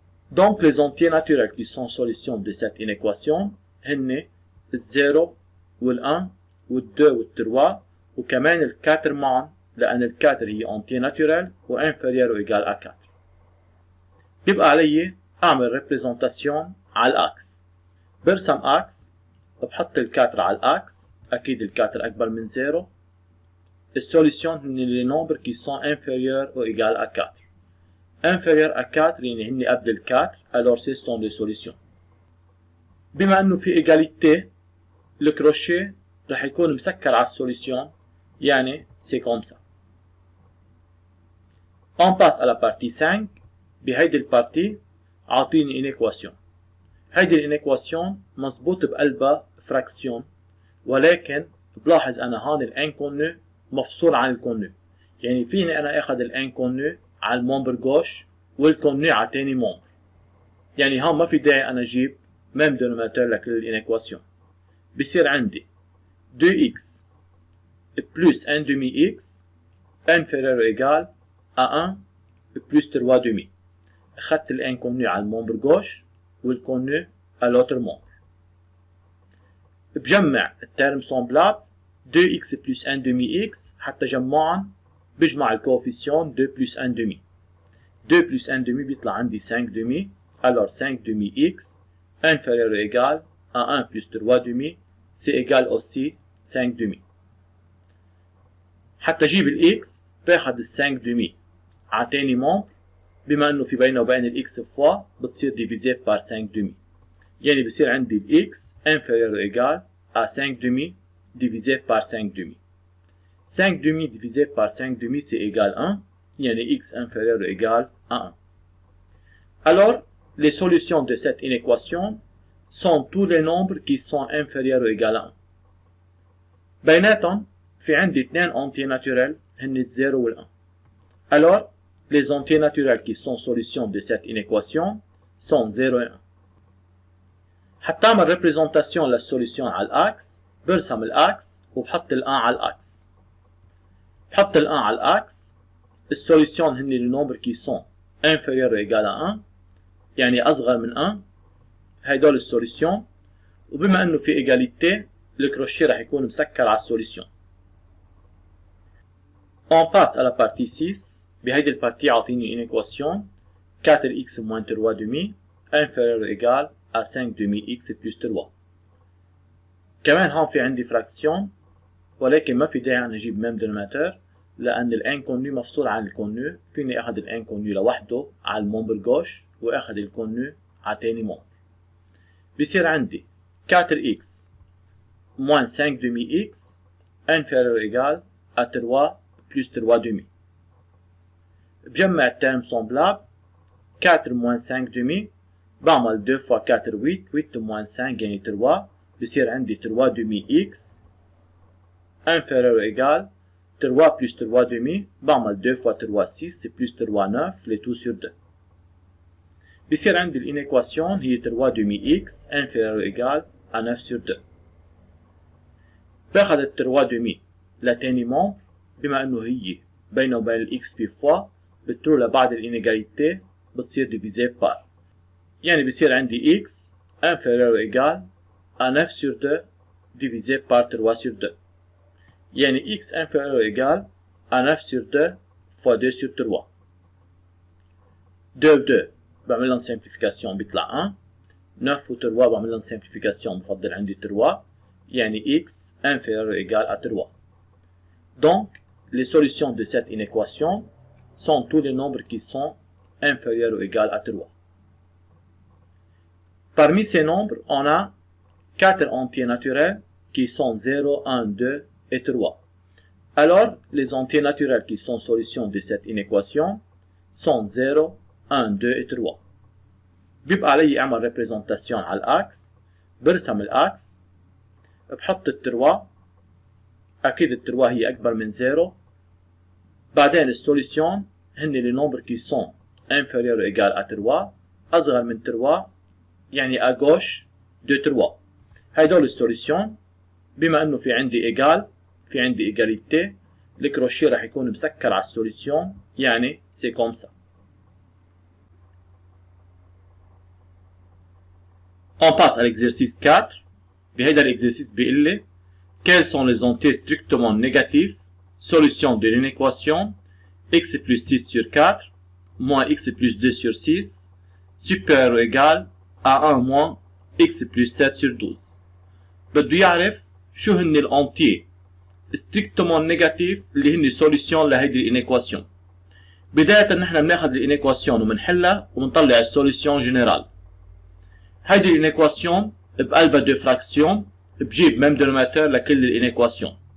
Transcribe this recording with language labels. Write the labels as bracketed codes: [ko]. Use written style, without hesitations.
[fr] Donc, les entiers naturels qui sont solutions de cette inéquation, [ar] هن 0 وال1 وال2 وال3 وكمان ال4 معا لأن ال4 هي [fr] entier naturel و inférieur ou égal à 4. [ar] بيبقى علي أعمل représentation على الأكس. برسم أكس بحط ال4 على الأكس أكيد ال4 أكبر من 0. السوليسيون هن [fr] les nombres qui sont inférieurs ou égaux à 4. inférieur à 4 [ar] يعني هن قبل ال 4 [fr] alors ce sont les solutions. [ar] بما انه في égalité الكروشيه رح يكون مسكر على السوليسيون يعني [fr] c'est comme ça. On passe à la partie 5. [ar] بهيدي البارتي عاطيني انيكواسيون. هيدي الانيكواسيون مظبوط بقلبها فراكسيون ولكن بلاحظ انا هون الانكونو مفصول عن الكونو يعني فيني انا اخذ الانكونو على الممبر gauche والكونو على تاني ممبر يعني هون ما في داعي انا اجيب ميم دينوميناتور لكل الانيكواسيون بصير عندي [fr] 2x plus 1 demi x inférieur ou égal à 1 plus 3 demi. [ar] اخذت الانكونو على الممبر gauche والكونو [fr] à l'autre membre. [ar] بجمع الترم سومبلاب [fr] 2x plus 1 demi x [ar] حتى جمعهم بجمع الكوفيسيون [fr] 2 plus 1 demi. 2 plus 1 demi بيطلع عندي 5 demi alors 5 demi x inférieur ou égal à 1 plus 3 demi c'est égal aussi 5 demi. [ar] حتى اجيب الاكس باخد ال 5 demi على تاني membre بما انه في بينه وبين الاكس فوا بتصير ديفيزي بار 5 demi يعني بصير عندي الاكس [fr] inférieur ou égal à 5 demi [ar] divisé par 5 demi. [fr] 5 demi divisé par 5 demi c'est égal 1 يعني x inférieur ou égal à 1. Alors, les solutions de cette inéquation sont tous les nombres qui sont inférieurs ou égal à 1. [ar] بيناتهم في عندي 2 [fr] entiers naturels [ar] هن ال 0 وال 1. [fr] Alors, les entiers naturels qui sont solutions de cette inéquation sont 0 et 1. [ar] حتى اعمل ريبريزونتاسيون للسوليسيون على الاكس برسم الاكس وبحط ال1 على الاكس. بحط ال1 على الاكس السوليسيون هن [fr] les nombres qui sont inférieurs ou égal à 1 [ar] يعني اصغر من 1 هيدول السوليسيون وبما انه في ايجاليتي الكروشيه رح يكون مسكر على السوليسيون. [fr] On passe à la partie 6. [ar] بهيدي البارتي عاطيني [fr] une équation 4x moins 3 demi inférieur ou égal à 5 demi x plus 3. [ar] كمان هون في عندي فراكسيون ولكن ما في داعي نجيب ميم دينوميناتور لأن الانكونو مفصول عن الكونو فيني أخذ الانكونو لوحده على الممبر gauche وأخذ الكونو على تاني ممبر. بصير عندي [fr] 4x moins 5 demi x inférieur ou égal à 3 plus 3 demi. [ar] بجمع الترم سومبلاب [fr] 4 moins 5 demi بعمل 2 fois 4 8 8 moins 5 يعني 3 بصير عندي 3 demi x inférieur ou égal 3 plus 3 demi بعمل 2 fois 3 6 plus 3 9 les tout sur 2 بصير عندي الانيكواسيون هي 3 demi x inférieur ou égal à 9 sur 2. [ar] باخد ال 3 demi لتاني membre بما انه هي بينه وبين الاكس في فوا بتروح لبعد الانيغاليتي بتصير ديفيزي بار يعني بصير عندي [fr] x inférieur ou égal à 9 sur 2 divisé par 3 sur 2. يعني x inférieur ou égal à 9 sur 2 fois 2 sur 3. [ar] 2 2 بعمل لهم simplification بيطلع 1. 9 و 3 بعمل لهم simplification بفضل عندي 3. [fr] يعني x inférieur ou égal à 3. Donc, les solutions de cette inéquation sont tous les nombres qui sont inférieurs ou égaux à 3. Parmi ces nombres, on a 4 entiers naturels qui sont 0, 1, 2 et 3. Alors, les entiers naturels qui sont solutions de cette inéquation sont 0, 1, 2 et 3. [ar] بيبقى علي اعمل représentation على الاكس. برسم الاكس، بحط التروا، اكيد التروا هي اكبر من 0. بعدين السوليسيون هن [fr] les nombres qui sont inférieurs ou égaux à 3 [ar] اصغر من 3 يعني [fr] à gauche de 3. [ar] هيدول السوليسيون بما انه في عندي égal في عندي égalité الكروشيه راح يكون مسكر على السوليسيون يعني [fr] c'est comme ça. On passe à l'exercice 4. [ar] بهيدا [fr] l'exercice [ar] بيقول لي [fr] quels sont les entiers strictement négatifs solution de l'inéquation x plus 6 sur 4 moins x plus 2 sur 6 supérieur ou égal à 1 moins x plus 7 sur 12. [ar] بده يعرف شو هن الانتيي [fr] strictement négatifs [ar] اللي هن solution لهيدي الانيكواسيون. بداية نحن بناخذ الانيكواسيون وبنحلها وبنطلع السوليسيون جنرال. هيدي الانيكواسيون بقلبها دو فراكسيون بجيب ميم دينوميناتور لكل الانيكواسيون.